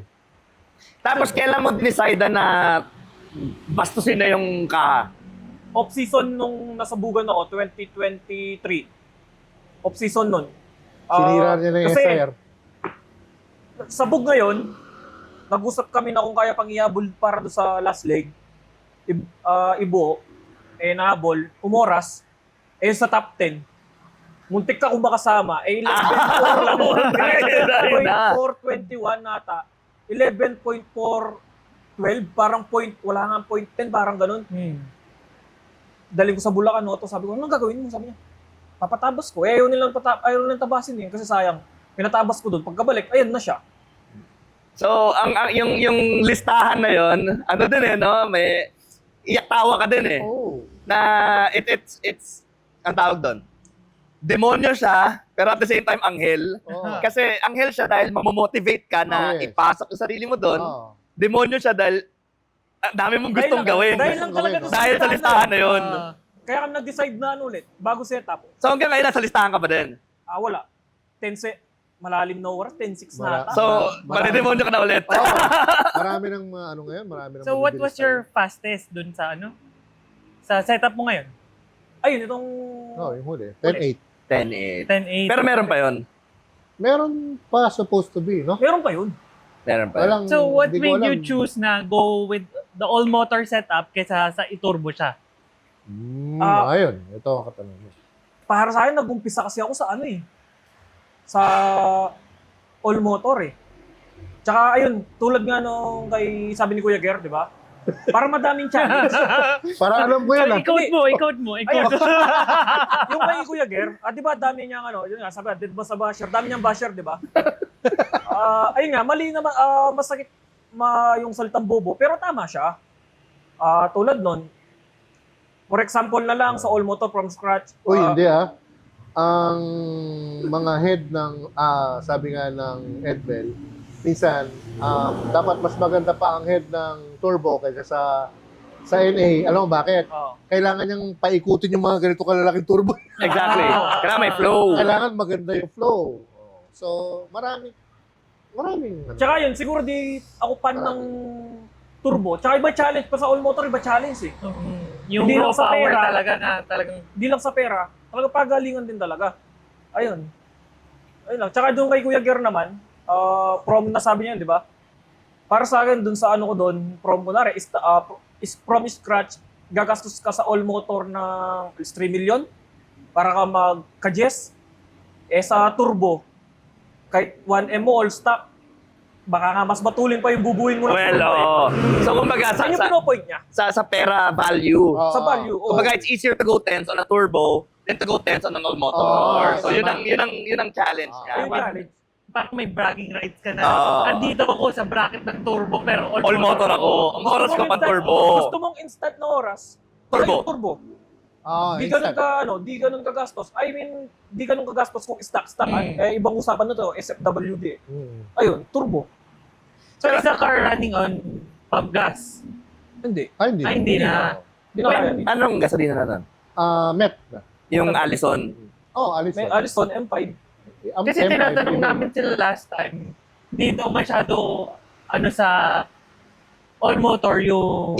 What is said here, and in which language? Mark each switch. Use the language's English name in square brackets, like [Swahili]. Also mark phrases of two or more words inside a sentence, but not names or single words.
[Filipino] Tapos kailan mo decide na bastusin na yung kaha? Off-season nung nasabugan ako, 2023. Off-season nun. Sinira niya na yung kasi SIR. sabog ngayon, nag-usap kami na kung kaya pang ihabol para do sa last leg. Ibo, nahabol, umoras, sa top 10. muntik ka kung makasama, eh 11.4 lang. Ayun na. 11.421 nata. 11.412, parang wala nga 0.10, parang ganun. Daling ko sa Bulacan, no, sabi ko, anong gagawin mo? Sabi niya, papatabas ko. Eh, ayaw nilang tabasin yun kasi sayang. Pinatabas ko doon. Pagkabalik, ayun na siya. So, yung listahan na yon, ano din eh, no? May iyak tawa ka din eh. Oh. Na it's ang tawag doon. Demonyo siya, pero [English] at the same time [Filipino] anghel. Oo. Kasi anghel siya dahil mamomotivate ka na Yes. ipasok yung sarili mo doon. Oo. Demonyo siya dahil dami mong gustong gawin. Dahil lang talaga doon sa Dahil sa listahan na yun. Kaya kami nag-decide na ano ulit, bago setup. So hanggang ngayon, nasa listahan ka pa din. Wala. 10 malalim na oras, 10-6 Wala. na ata. So, Marami. madidemonyo ka na ulit. Oo. Marami ng mga ano ngayon, marami ng [English] So what [Filipino] mabibilis [English] was your fastest [Filipino] dun sa ano? Sa setup mo ngayon? Ayun, itong... Oh, yung huli. 10-8. 10-8. 10-8. Pero meron pa yon. Meron pa [English] supposed to be, [Filipino] no? Meron pa yun. Meron pa yun. Walang, [English] So what [Filipino] di ko [English] made you [Filipino] alam. [English] choose na go with the all-motor setup [Filipino] kaysa sa iturbo siya? Ayun, ito ang katanungan. Para sa akin, nag-umpisa kasi ako sa ano eh. Sa [English] all motor [Filipino] eh. Tsaka ayun, tulad nga nung sabi ni Kuya Ger, di ba? Para madaming challenge. Para alam ko yan, ah. Ikaw mo. Ayun. Yung kay Kuya Ger, di ba dami niyang ano, yun nga, sabi, dead ba sa basher? Dami niyang basher, di ba? Ayun nga, mali naman, masakit yung salitang bobo, pero tama siya. Tulad nun, [English] for example [Filipino] na lang sa [English] all motor from scratch. [Filipino] Uy, hindi ang mga head ng, sabi nga ng Edbel, minsan, dapat mas maganda pa ang head ng turbo kaysa sa NA. Alam mo bakit? Kailangan niyang paikutin yung mga ganito kalalaking turbo. Exactly. Kailangan may flow. Kailangan maganda yung flow. So, maraming. Tsaka yun, siguro di ako fan ng turbo. Tsaka iba challenge pa sa [English] all motor, [Filipino] iba challenge eh. Yung Hindi raw lang sa power pera. talaga na talagang Di lang sa pera, talaga pagalingan din talaga. Ayun lang. Tsaka doon kay Kuya Ger naman, from nasabi niya, di ba? Para sa akin, doon sa ano ko doon, from kunwari, [English] is from scratch, [Filipino] gagastos ka sa [English] all motor [Filipino] ng 3 million para ka magka-Jess. Sa turbo, kahit 1M mo [English] all stock, [Filipino] baka nga mas matulin pa yung bubuin mo na Well, turbo eh. oo. So, kumbaga, Saan yung pinopoint niya? sa pera value. Sa value. oo. Kumbaga, [English] it's easier to go tens on a turbo than to go tens on an all motor. [Filipino] So, yun ang challenge niya. Ayun yung challenge. parang may [English] bragging rights [Filipino] ka na. Oo. Andito ako sa bracket ng turbo pero [English] All motor [Filipino] ako. Ang oras ko pa turbo. Gusto mong instant na oras? Turbo. Ay, turbo. Di Instant. ganun di ganun kagastos. [English] I mean, [Filipino] di ganun kagastos kung stock. Ibang usapan na to, SFWD. Ayun, turbo. [English] So is the car running on pump gas? [Filipino] Hindi. Hindi. Ay, hindi na. Hindi na kaya. Anong gasolina na nun? Met na. Yung Allison. Allison. May Ariston M5. Kasi tinatanong namin sila last time, dito masyado sa [English] all motor [Filipino] yung